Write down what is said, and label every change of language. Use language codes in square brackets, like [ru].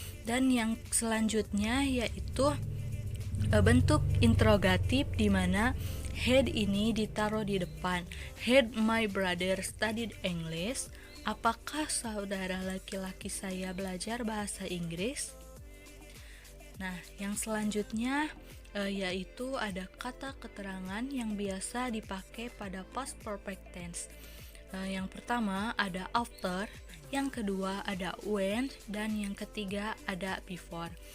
[id] Dan yang selanjutnya yaitu bentuk interrogatif, di mana had ini ditaruh di depan. [en] Had my brother studied English? [id] Apakah saudara laki-laki saya belajar bahasa Inggris? Nah, yang selanjutnya yaitu ada kata keterangan yang biasa dipakai pada past perfect tense. Yang pertama ada after, yang kedua ada when, dan yang ketiga ada before.